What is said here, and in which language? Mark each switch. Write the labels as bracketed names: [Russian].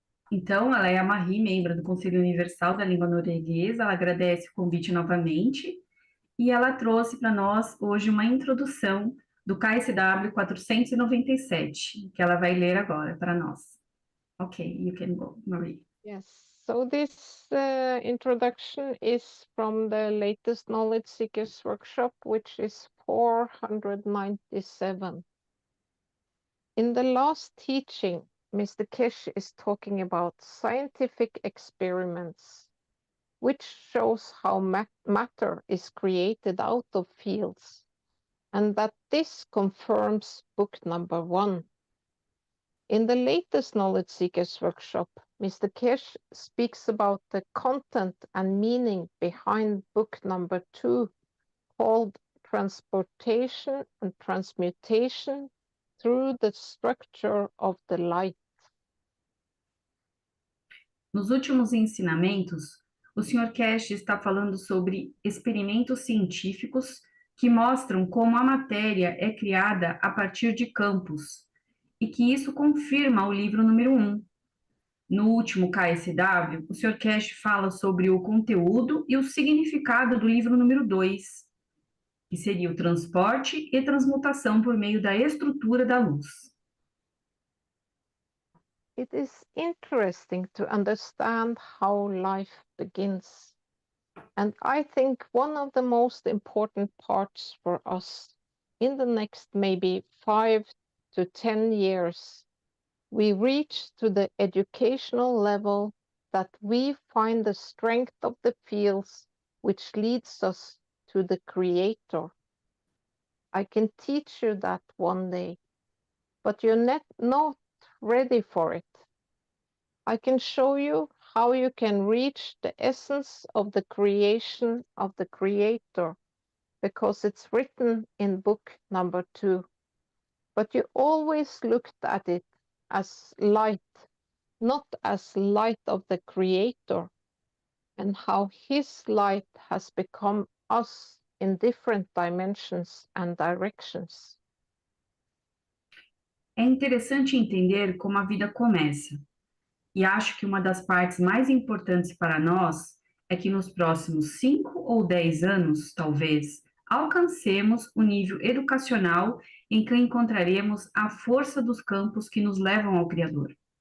[Portuguese] Então, ela é a Marie, membro do Conselho Universal da Língua Norueguesa. Ela agradece o convite novamente e ela trouxe para nós hoje uma introdução do KSW 497, que ela vai ler agora para nós. [English] Ok, you can go, Marie. Yes, so this introduction is from the latest Knowledge Seekers Workshop, which is 497. In the last teaching, Mr. Keshe is talking about scientific experiments, which shows how matter is created out of fields, and that this confirms book number 1. In the latest Knowledge Seekers Workshop, Mr. Keshe speaks about the content and meaning behind book number 2, called Transportation and Transmutation through the Structure of the Light. [Portuguese] Nos últimos ensinamentos, o Sr. Keshe está falando sobre experimentos científicos que mostram como a matéria é criada a partir de campos, e que isso confirma o livro número 1. No último KSW, o Sr. Keshe fala sobre o conteúdo e o significado do livro número 2, que seria o transporte e transmutação por meio da estrutura da luz. [English] It is interesting to understand how life begins. And I think one of the most important parts for us in the next maybe 5 to 10 years, we reach to the educational level that we find the strength of the fields which leads us to the Creator. I can teach you that one day, but you're not ready for it. I can show you how you can reach the essence of the creation of the Creator, because it's written in book number 2. But you always looked at it as light, not as light of the Creator, and how His light has become us in different dimensions and directions. [Portuguese] É interessante entender como a vida começa. E acho que uma das partes mais importantes para nós é que nos próximos 5 ou 10 anos, talvez, alcancemos o nível educacional em que encontraremos a força dos campos que nos levam ao Criador.